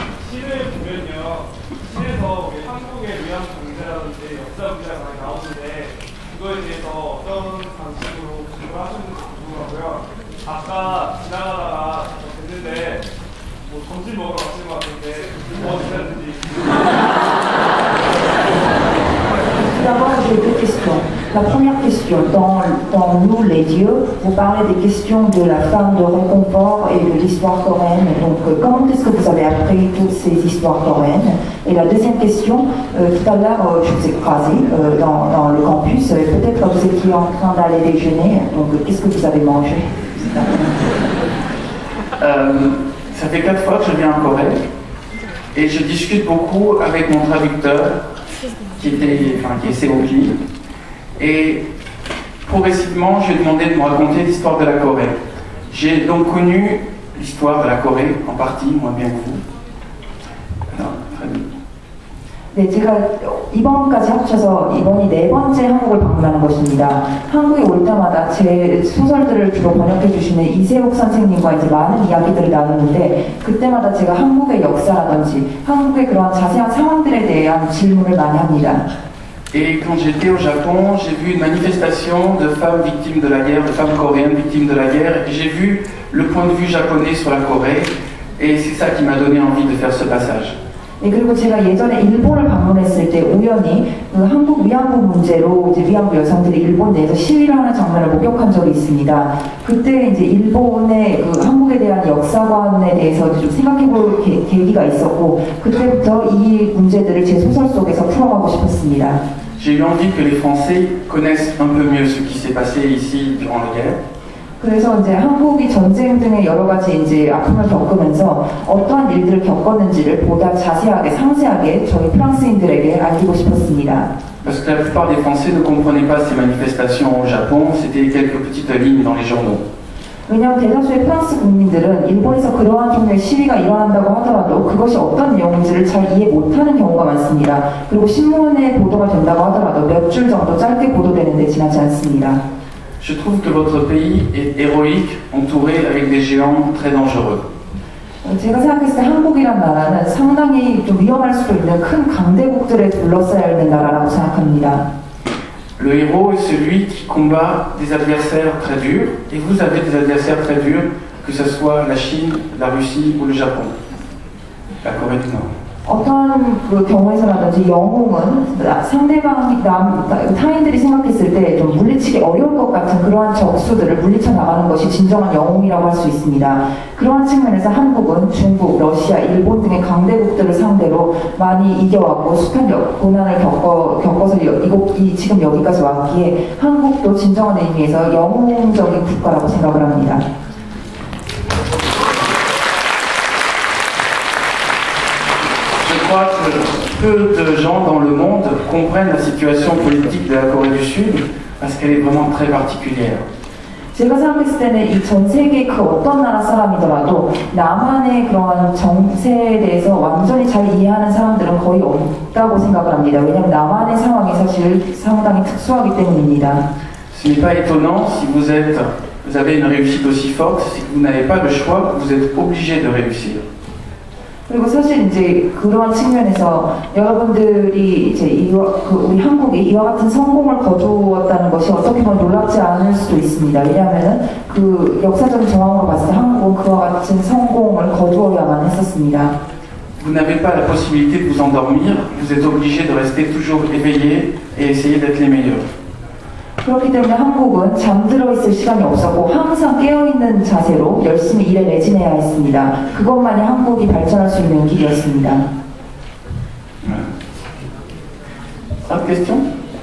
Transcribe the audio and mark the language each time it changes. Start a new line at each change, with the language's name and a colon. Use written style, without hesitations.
Korean: 시를 보면요, 시에서 우리 한국의 위안 경제라든지 역사 분야가 많이 나오는데 그거에 대해서 어떤 방식으로 공부를 하셨는지 궁금하고요. 아까 지나가다가 됐는데 뭐 점심 먹으러 가시는 것 같은데 뭐 드셨는지.
French: D'abord, j'ai deux questions. La première question, dans Nous les dieux, vous parlez des questions de la femme de réconfort et de l'histoire coréenne. Donc, comment est-ce que vous avez appris toutes ces histoires coréennes? Et la deuxième question, tout à l'heure, je vous ai croisé dans le campus. Peut-être que vous étiez en train d'aller déjeuner. Donc, qu'est-ce que vous avez mangé? Ça fait 4 fois que je viens en Corée et je discute beaucoup avec mon traducteur qui est Seokli. Et progressivement, je lui ai demandé de me raconter l'histoire de la Corée. J'ai donc connu l'histoire de la Corée en partie, moins bien que vous. Alors, très bien.
Korean: 네, 제가 이번까지 합쳐서 이번이 4번째 한국을 방문하는 것입니다. 한국에 올 때마다 제 소설들을 주로 번역해 주시는 이세옥 선생님과 이제 많은 이야기들을 나누는데 그때마다 제가 한국의 역사라든지 한국의 그런 자세한 상황들에 대한 질문을 많이 합니다.
French: Et quand j'étais au Japon, j'ai vu une manifestation de femmes victimes de la guerre, de femmes coréennes victimes de la guerre, et j'ai vu le point de vue japonais sur la Corée, et c'est ça qui m'a donné envie de faire ce passage.
Korean: 네, 그리고 제가 예전에 일본을 방문했을 때 우연히 그 한국 위안부 문제로 이제 위안부 여성들이 일본 내에서 시위를 하는 장면을 목격한 적이 있습니다. 그때 이제 일본의 그 한국에 대한 역사관에 대해서 좀 생각해볼 계기가 있었고 그때부터 이 문제들을 제 소설 속에서 풀어가고 싶었습니다.
French: J'ai eu envie que les Français connaissent un peu mieux ce qui s'est passé ici durant la guerre.
Korean: 그래서 이제 한국이 전쟁 등의 여러 가지 이제 아픔을 겪으면서 어떠한 일들을 겪었는지를 보다 자세하게 상세하게 저희 프랑스인들에게 알리고 싶었습니다.
French: Parce que la plupart des Français ne comprenaient pas ces manifestations au Japon, c'était quelques petites lignes dans les journaux.
Korean: 왜냐하면 대다수의 프랑스 국민들은 일본에서 그러한 종류의 시위가 일어난다고 하더라도 그것이 어떤 내용인지를 잘 이해 못하는 경우가 많습니다. 그리고 신문에 보도가 된다고 하더라도 몇 줄 정도 짧게 보도되는데 지나지 않습니다.
French: Je trouve que votre pays est héroïque, entouré avec des géants très dangereux.
Korean: 제가 생각했을 때 한국이란 나라는 상당히 좀 위험할 수도 있는 큰 강대국들에 둘러싸여 있는 나라라고 생각합니다.
French: Le héros est celui qui combat des adversaires très durs, et vous avez des adversaires très durs, que ce soit la Chine, la Russie ou le Japon, la Corée du Nord.
Korean: 어떤 그 경우에서라든지 영웅은 상대방이 타인들이 생각했을 때 좀 물리치기 어려운 것 같은 그러한 적수들을 물리쳐 나가는 것이 진정한 영웅이라고 할 수 있습니다. 그러한 측면에서 한국은 중국, 러시아, 일본 등의 강대국들을 상대로 많이 이겨왔고 숱한 고난을 겪어서 지금 여기까지 왔기에 한국도 진정한 의미에서 영웅적인 국가라고 생각을 합니다.
French: Je crois que peu de gens dans le monde comprennent la situation politique de la Corée du Sud parce qu'elle est vraiment très particulière.
Korean: 제가 생각했을 때는 이 전 세계 그 어떤 나라 사람이더라도 남한의 그러한 정세에 대해서 완전히 잘 이해하는 사람들은 거의 없다고 생각을 합니다. 왜냐하면 남한의 상황이 사실 상당히 특수하기 때문입니다.
French: Ce n'est pas étonnant si vous avez une réussite aussi forte, c'est que vous n'avez pas le choix, vous êtes obligé de réussir.
Korean: 그리고 사실 이제 그러한 측면에서 여러분들이 이제 우리 한국이 이와 같은 성공을 거두었다는 것이 어떻게 보면 놀랍지 않을 수도 있습니다. 왜냐하면은 그 역사적인 정황으로 봤을 때 한국은 그와 같은 성공을 거두어야만 했었습니다.
French: Vous n'avez pas la possibilité de vous endormir, vous êtes obligé de rester toujours éveillé et essayer d'être les meilleurs.
Korean: 그렇기 때문에 한국은 잠들어 있을 시간이 없었고 항상 깨어있는 자세로 열심히 일에 매진해야 했습니다. 그것만이 한국이 발전할 수 있는 길이었습니다.
French: Autre question?